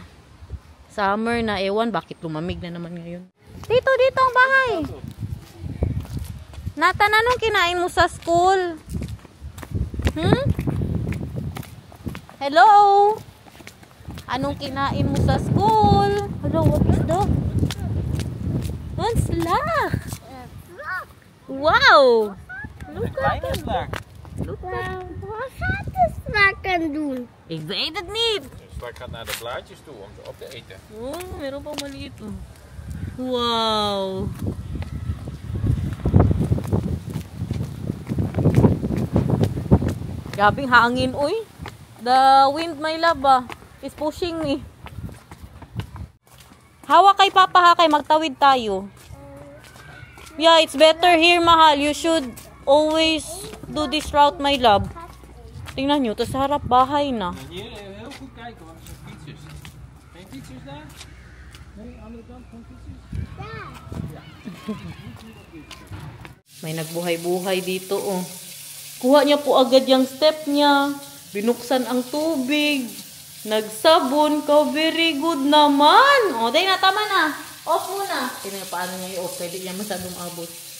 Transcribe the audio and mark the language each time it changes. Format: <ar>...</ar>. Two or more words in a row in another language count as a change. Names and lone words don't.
<tl>Summer na, ewan, bakit lumamig na naman ngayon? Dito ang bahay. Nathan, anong kinain mo sa school? Hello? Anong kinain mo sa school?</tl> <en>Hello, what is that? What's that? Wow! Look at that. Look at that.</en> <nl>Wat gaat de slakken doen? Ik weet het niet. Straks gaat naar de blaadjes toe om ze op te eten.</nl> <tl>Oh, meron pang maliit. Oh. Wow. Grabing hangin, uy.</tl> <en>The wind, my love, is pushing me.</en> <tl>Hawak kay Papa, ha, kay magtawid tayo.</tl> <en>Yeah, it's better here, mahal. You should always do this route, my love.</en> <tl>Tingnan nyo, tas harap bahay na.</tl> <nl>Hier heel goed kijken, want er zijn fietsers. Geen fietsers daar? Nee, andere kant, geen fietsers.</nl> <tl>May nagbuhay-buhay dito, oh. Kuha niya po agad yung step niya. Binuksan ang tubig. Nagsabon ka.</tl> <en>Very good</en> <tl>naman. O, dahil na, tama na. Off muna. Tingnan niya paano niya i-off. Pwede niya masadong abot.</tl>